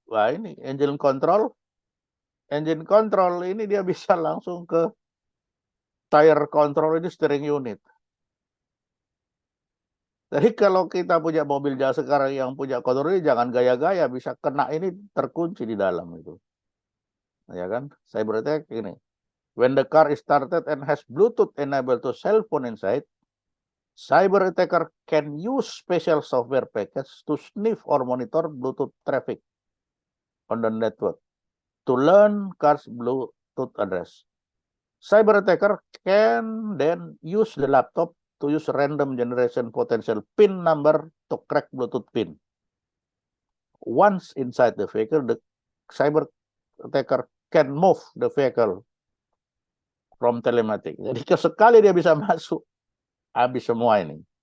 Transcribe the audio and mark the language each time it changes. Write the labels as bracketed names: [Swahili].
[Indonesian] Wah, ini engine control ini dia bisa langsung ke tire control, ini steering unit. Jadi kalau kita punya mobil sekarang yang punya control ini jangan gaya-gaya, bisa kena ini terkunci di dalam itu. Ya kan? Cyber attack ini. [English] When the car is started and has Bluetooth enabled to cell phone inside, cyber attacker can use special software package to sniff or monitor Bluetooth traffic on the network to learn car's Bluetooth address. Cyber attacker can then use the laptop to use random generation potential PIN number to crack Bluetooth PIN. Once inside the vehicle, the cyber attacker can move the vehicle from telematic. [Indonesian] Jadi sekali dia bisa masuk, habis semua ini.